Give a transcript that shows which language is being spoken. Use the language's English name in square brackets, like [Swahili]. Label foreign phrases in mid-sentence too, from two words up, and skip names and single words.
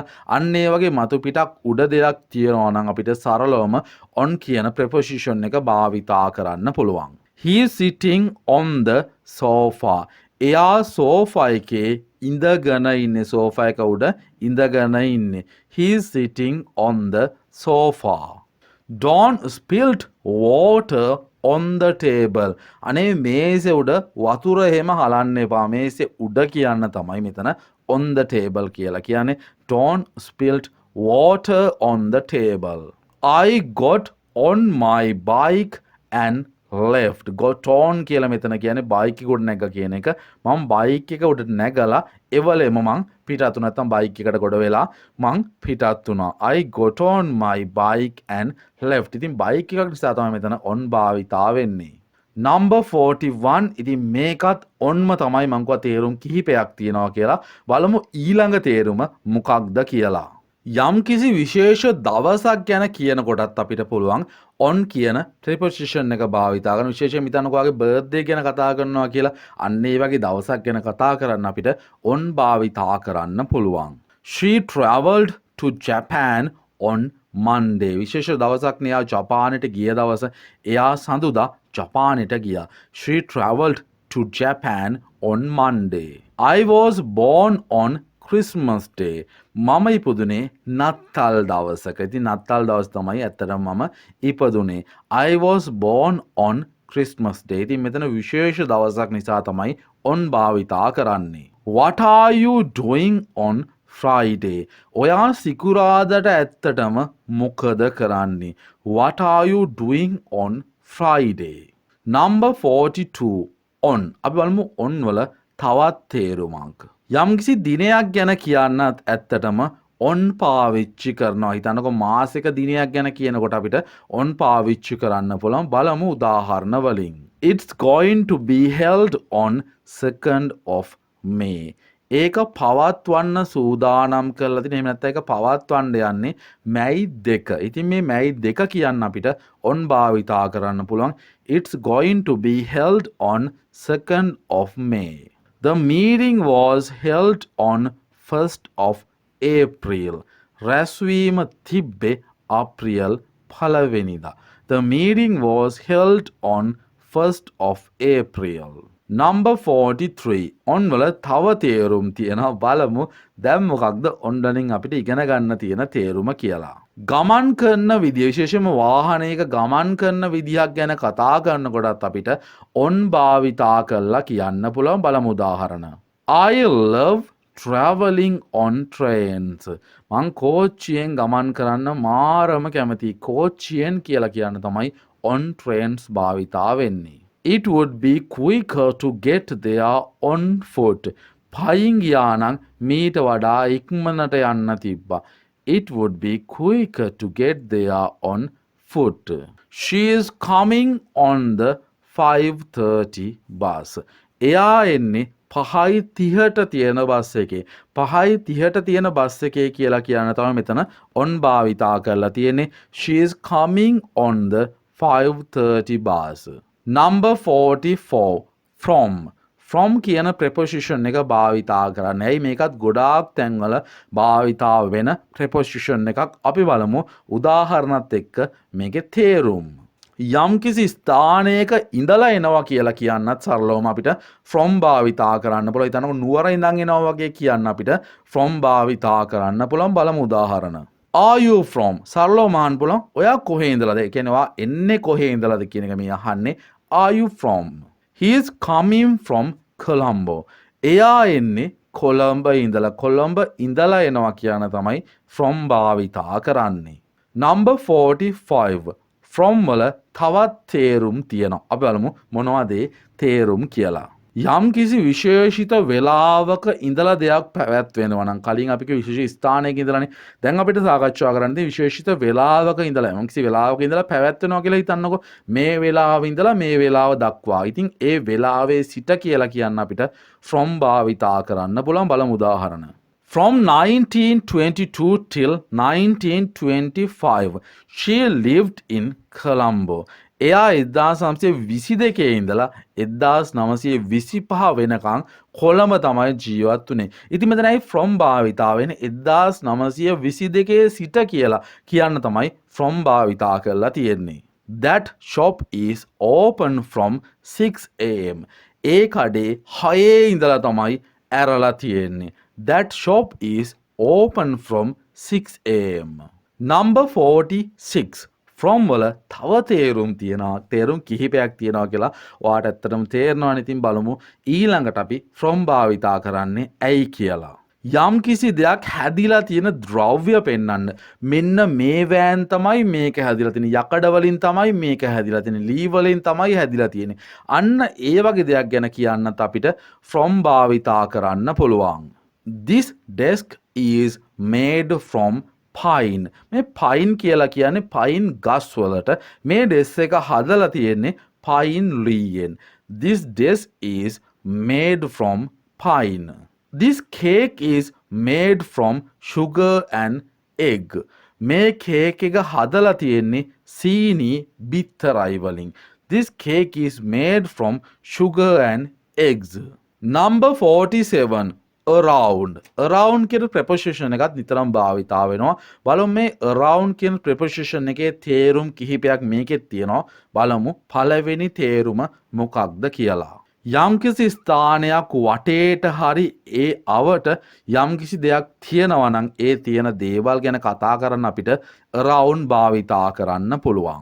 [Sinhala] අන්න ඒ වගේ මතු පිටක් උඩ දෙයක් තියෙනවා නම් අපිට සරලවම on කියන preposition එක භාවිතා කරන්න පුළුවන්. [English] He is sitting on the sofa. [Sinhala] එයා සෝෆා එකේ ඉඳගෙන ඉන්නේ. සෝෆා එක උඩ ඉඳගෙන ඉන්නේ. [English] He is sitting on the sofa. Don't spilt water on the table. [Sinhala] අනේ මේසෙ උඩ වතුර එහෙම හලන්න එපා. මේසෙ උඩ කියන්න තමයි මෙතන [English] on the table [Sinhala] කියලා කියන්නේ. [English] Don't spilt water on the table. I got on my bike and left. got on [Sinhala] කියලා මෙතන කියන්නේ බයික් එක උඩ නැග කියන එක. මම බයික් එක උඩ නැගලා එවලෙම මං පිටත් වුණා. නැත්නම් බයික් එකට ගොඩ වෙලා මං පිටත් වුණා. [English] I got on my bike and left. [Sinhala] ඉතින් බයික් එකක් නිසා තමයි මෙතන on භාවිතා වෙන්නේ. [English] Number 41. [Sinhala] ඉතින් මේකත් onම තමයි මං කිව්වා තේරුම් කිහිපයක් තියෙනවා කියලා. බලමු ඊළඟ තේරුම මොකක්ද කියලා. යම්කිසි විශේෂ දවසක් ගැන කියනකොටත් අපිට පුළුවන් on කියන preposition එක භාවිතා කරන. විශේෂයෙන් හිතන්නකෝ ඔයාගේ birthday ගැන කතා කරනවා කියලා. අන්න ඒ වගේ දවසක් ගැන කතා කරන්න අපිට on භාවිතා කරන්න පුළුවන්. [English] She travelled to Japan on Monday. [Sinhala] විශේෂ දවසක් නේ. එයා ජපානයට ගිය දවස. එයා සඳුදා ජපානයට ගියා. [English] She travelled to Japan on Monday. I was born on Christmas Day. [Sinhala] මම ඉපදුනේ නත්තල් දවසක. ඉතින් නත්තල් දවස් තමයි ඇත්තටම මම ඉපදුනේ. [English] I was born on Christmas Day. [Sinhala] ඉතින් මෙතන විශේෂ දවසක් නිසා තමයි on භාවිතා කරන්නේ. [English] What are you doing on Friday? [Sinhala] ඔයා සිකුරාදට ඇත්තටම මොකද කරන්නේ? [English] What are you doing on Friday? Number 42. On. [Sinhala] අපි බලමු on වල තවත් තේරුමක්. යම්කිසි දිනයක් ගැන කියන්නත් ඇත්තටම on පාවිච්චි කරනවා. හිතන්නකො මාසික දිනයක් ගැන කියනකොට අපිට on පාවිච්චි කරන්න පුළුවන්. බලමු උදාහරණ වලින්. [English] It's going to be held on 2nd of May. [Sinhala] ඒක පවත්වන්න සූදානම් කරලා තියෙන. එහෙම නැත්නම් ඒක පවත්වන්න යන්නේ මැයි 2. ඉතින් මේ මැයි 2 කියන්න අපිට on භාවිතා කරන්න පුළුවන්. [English] It's going to be held on 2nd of May. The meeting was held on 1st of April. [Sinhala] රැස්වීම තිබ්බේ අප්‍රියල් 1 වෙනිදා. [English] The meeting was held on 1st of April. [Sinhala] Number 43. on වල තව තේරුම් තියෙනවා. බලමු දැන් මොකක්ද on වලින් අපිට ඉගෙන ගන්න තියෙන තේරුම කියලා. ගමන් කරන විදිය, විශේෂයෙන්ම වාහනයක ගමන් කරන විදියක් ගැන කතා කරනකොටත් අපිට on භාවිතා කරලා කියන්න පුළුවන්. බලමු උදාහරණ. [English] I love traveling on trains. [Sinhala] මං කෝච්චියෙන් ගමන් කරන්න මාරම කැමතියි. කෝච්චියෙන් කියලා කියන්න තමයි [English] on trains [Sinhala] භාවිතා වෙන්නේ. [English] It would be quicker to get there on foot. [Sinhala] පයින් ගියා නම් මීට වඩා ඉක්මනට යන්න තිබ්බා. [English] It would be quicker to get there on foot. She is coming on the 5:30 bus. [Sinhala] එයා එන්නේ 5:30ට තියෙන බස් එකේ. 5:30ට තියෙන බස් එකේ කියලා කියන තමයි මෙතන on භාවිතා කරලා තියෙන්නේ. [English] She is coming on the 5:30 bus. Number 44. From. From [Sinhala] කියන preposition එක භාවිතා කරන්න. ඇයි මේකත් ගොඩාක් තැන්වල භාවිතා වෙන preposition එකක්. අපි බලමු උදාහරණත් එක්ක මේකේ තේරුම්. යම්කිසි ස්ථානයක ඉඳලා එනවා කියලා කියන්නත් සරලවම අපිට from භාවිතා කරන්න පුළුවන්. හිතන්නකො නුවර ඉඳන් එනවා වගේ කියන්න අපිට from භාවිතා කරන්න පුළුවන්. බලමු උදාහරණ. [English] Are you from? [Sinhala] සරලවම අහන්න පුළුවන්. ඔයා කොහේ ඉඳලාද? ඒ කියන්නේ ඔයා එන්නේ කොහේ ඉඳලාද කියන එක මේ අහන්නේ. [English] Are you from? He is coming from Colombo. [Sinhala] එයා එන්නේ කොළඹ ඉඳලා. කොළඹ ඉඳලා එනවා කියන තමයි from භාවිතා කරන්නේ. Number 45. from වල තවත් තේරුම් තියෙනවා. අපි බලමු මොනවද ඒ තේරුම් කියලා. යම් කිසි විශේෂිත වෙලාවක ඉඳලා දෙයක් පැවැත්වෙනවා නම් කලින් අපි කිව්ව විශේෂ ස්ථානයක ඉඳලානේ. දැන් අපිට සාකච්ඡා කරන්න තියෙන්නේ විශේෂිත වෙලාවක ඉඳලා යම් කිසි වෙලාවක ඉඳලා පැවැත්වෙනවා කියලා හිතන්නකො. මේ වෙලාව ඉඳලා මේ වෙලාව දක්වා. ඉතින් ඒ වෙලාවේ සිට කියලා කියන්න අපිට from භාවිතා කරන්න පුළුවන්. බලමු උදාහරණ. [English] From 1922 till 1925, she lived in Colombo. [Sinhala] එයා 1922 ඉඳලා 1925 වෙනකන් කොළඹ තමයි ජීවත් වුනේ. ඉතින් මෙතනයි from භාවිතා වෙන්නේ 1922 සිට කියලා කියන්න තමයි from භාවිතා කරලා තියෙන්නේ. [English] That shop is open from 6 am. [Sinhala] ඒ කඩේ 6 ඉඳලා තමයි ඇරලා තියෙන්නේ. [English] That shop is open from 6 am. [Sinhala] Number 46. From වල තව තේරුම් තියෙනවා. තේරුම් කිහිපයක් තියෙනවා කියලා ඔයාට ඇත්තටම තේරෙනවනේ. ඉතින් බලමු ඊළඟට අපි from භාවිතා කරන්නේ ඇයි කියලා. යම් කිසි දෙයක් හැදිලා තියෙන ද්‍රව්‍ය පෙන්වන්න. මෙන්න මේ වෑන් තමයි මේක හැදිලා තියෙන්නේ. යකඩ වලින් තමයි මේක හැදිලා තියෙන්නේ. ලී වලින් තමයි හැදිලා තියෙන්නේ. අන්න ඒ වගේ දෙයක් ගැන කියන්නත් අපිට from භාවිතා කරන්න පුළුවන්. [English] This desk is made from pine. [Sinhala] මේ pine කියලා කියන්නේ pine ගස් වලට. මේ desk එක හදලා තියෙන්නේ [English] pine leaven. This desk is made from pine. This cake is made from sugar and egg. [Sinhala] මේ cake එක හදලා තියෙන්නේ සීනි බිත්තරයි වලින්. [English] This cake is made from sugar and eggs. Number 47. Around. [Sinhala] Around කියන preposition එකත් නිතරම භාවිතා වෙනවා. බලමු මේ around කියන preposition එකේ තේරුම් කිහිපයක් මේකෙත් තියෙනවා. බලමු පළවෙනි තේරුම මොකක්ද කියලා. යම්කිසි ස්ථානයක් වටේට හරි ඒ අවට යම්කිසි දෙයක් තියෙනවා නම් ඒ තියෙන දේවල් ගැන කතා කරන්න අපිට around භාවිතා කරන්න පුළුවන්.